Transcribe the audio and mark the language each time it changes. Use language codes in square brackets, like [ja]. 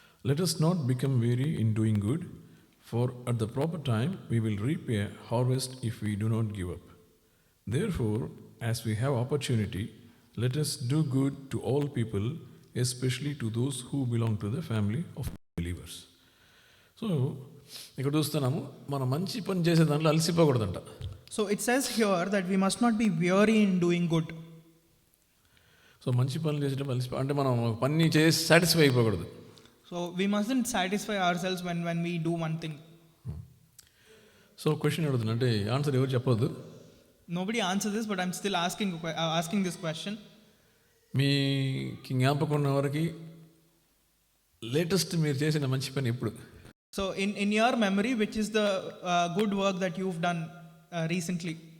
[en] Let us not become weary in doing good, for at the proper time we will reap a harvest if we do not give up. Therefore, as we have opportunity, let us do good to all people, especially to those who belong to the family of believers. [te] So, ఇక్కడ చూస్తున్నాము, మనం మంచి పని చేసే దాంట్లో అలసిపోకూడదంట. [en] So it says here that we must not be weary in doing good. [te] So మంచి పనులు చేసేటప్పుడు అంటే మనం పని చేసి satisfy అయిపోకూడదు. [en] So we mustn't satisfy ourselves when we do one thing. [te] So question అడుగుతున్నా, అంటే ఆన్సర్ ఎవరు చెప్పొద్దు. [en] Nobody answers this, but I'm still asking this question. [te] మీకు జ్ఞాపకం ఉన్న వరకు లేటెస్ట్ మీరు చేసిన మంచి పని ఎప్పుడు? [en] So in your memory, which is the good work that you've done recently?